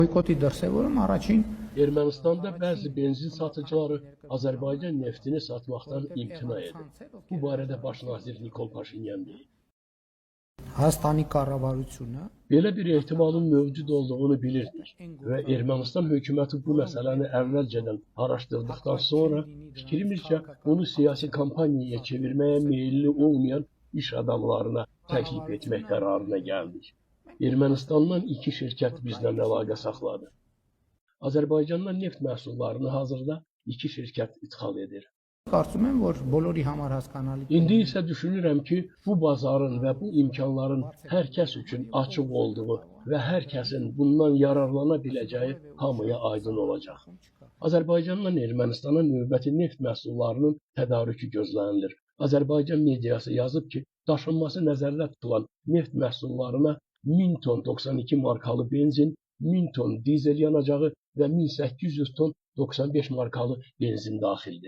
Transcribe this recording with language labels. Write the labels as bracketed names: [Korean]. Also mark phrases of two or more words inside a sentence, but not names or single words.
[Armenian] Boykoti դրսևորում առաջին [Azerbaijani] Ermənistanda bəzi benzin satıcıları Azərbaycan neftini satmaqdan imtina edir. Bu barədə baş nazir Nikol Paşinyan deyib. [Armenian] Հայաստանի կառավարությունը [Azerbaijani] Belə bir ehtimalın mövcud olduğunu bilirdik və Ermənistan hökuməti bu məsələni əvvəlcədən araşdırdıqdan sonra fikrimizcə bunu siyasi kampaniyaya çevirməyə meyilli olmayan iş adamlarına təklif etmək qərarına gəldik. Ermənistandan 2 şirkət bizlə əlaqə saxladı. Azərbaycandan neft məhsullarını hazırda 2 şirkət ixal edir. [Armenian] կարծում եմ, որ բոլորի համար հասկանալի [Azerbaijani] İndi isə düşünürəm ki, bu bazarın və bu imkanların hər kəs üçün açıq olduğu və hər kəsin bundan yararlana biləcəyi hamıya aydın olacaq. Azərbaycandan Ermənistana növbəti neft məhsullarının tədarükü gözlənilir. Azərbaycan mediası yazıb ki, daşınması nəzərdə tutulan neft məhsullarına 1000 ton 92 markalı benzin, 1000 ton dizel yanacağı və 1800 ton 95 markalı benzin daxildir.